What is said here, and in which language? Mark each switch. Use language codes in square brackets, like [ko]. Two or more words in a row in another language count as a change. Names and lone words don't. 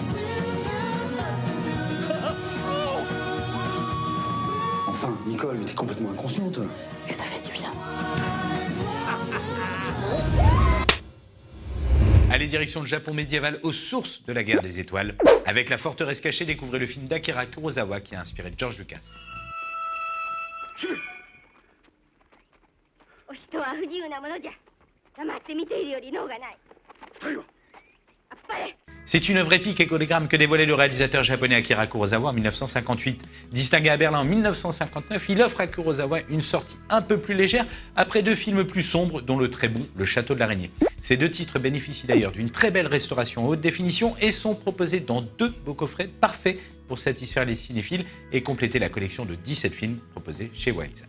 [fr] Enfin, Nicole, mais t'es complètement inconsciente. Et ça fait du bien. Allez, direction le Japon médiéval aux sources de la guerre des étoiles. Avec La forteresse cachée, découvrez le film d'Akira Kurosawa qui a inspiré George Lucas. [ja] お人は不自由なものじゃ。黙って見ているより能がない。あっぱれ。 [fr] C'est une œuvre épique et collégramme que dévoilait le réalisateur japonais Akira Kurosawa en 1958. Distingué à Berlin en 1959, il offre à Kurosawa une sortie un peu plus légère après 2 films plus sombres, dont le très bon Le Château de l'Araignée. Ces 2 titres bénéficient d'ailleurs d'une très belle restauration haute définition et sont proposés dans 2 beaux coffrets parfaits pour satisfaire les cinéphiles et compléter la collection de 17 films proposés chez Wildside.